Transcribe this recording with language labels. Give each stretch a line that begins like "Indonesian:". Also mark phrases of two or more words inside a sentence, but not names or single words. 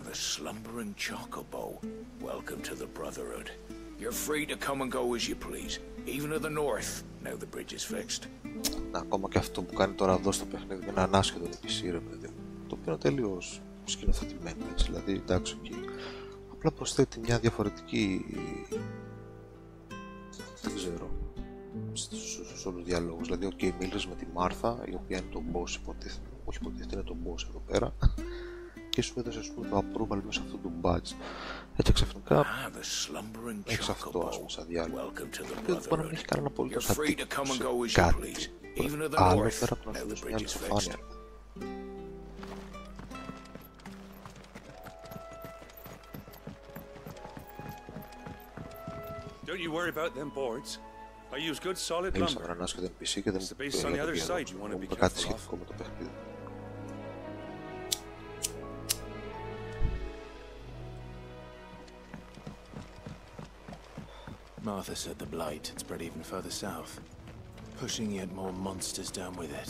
English: slumbering chocobo. Welcome to the Brotherhood. You're free to come and go as you please, even to the north, now the bridge is fixed.
Greek: Ακόμα και αυτό που κάνει τώρα εδώ στο παιχνίδι με έναν άσχετο NPC, ρε παιδί μου, το οποίο είναι τελείως σκηνοθετημένο, έτσι, δηλαδή εντάξει, απλά προσθέτει μια διαφορετική, δεν ξέρω, στους όλους τους διαλόγους. Δηλαδή, μίλησες με τη Μάρθα, η οποία είναι το boss, υποτίθεται, όχι υποτίθεται, είναι το boss εδώ πέρα, και σου έδωσε, ας πούμε, το approval μέσα αυτού του badge. Έτσι ξαφνικά έχεις αυτό, ας πούμε, σαν διάλογο, και δεν μπορεί να έχει κανένα απολύτως αντίκτυπο σε κάτι άλλο πέρα από να σου δώσει μια αληθοφάνεια.
English: Don't you worry about them boards. I use good solid lumber. It's the base on the other side you want to be careful of. Martha said the blight had spread even further south, pushing yet more monsters down with it.